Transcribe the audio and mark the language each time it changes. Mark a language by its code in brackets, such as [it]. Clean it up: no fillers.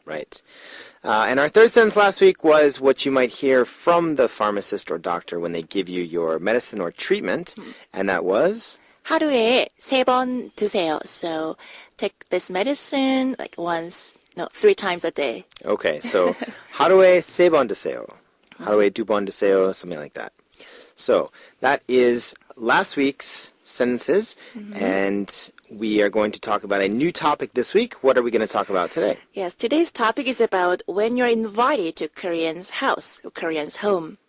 [en] Right. And our third sentence last week was what you might hear from the pharmacist or doctor when they give you your medicine or treatment. And that was? [ko] 하루에 3번 드세요. [en] So take this medicine like 3 times a day. [ko] Okay, so 하루에 3번 드세요. 하루에 2번 드세요, [en] something like that. Yes. So that is last week's sentences, and we are going to talk about a new topic this week. What are we going to talk about today? Yes, today's topic is about when you're invited to Korean's house or Korean's home.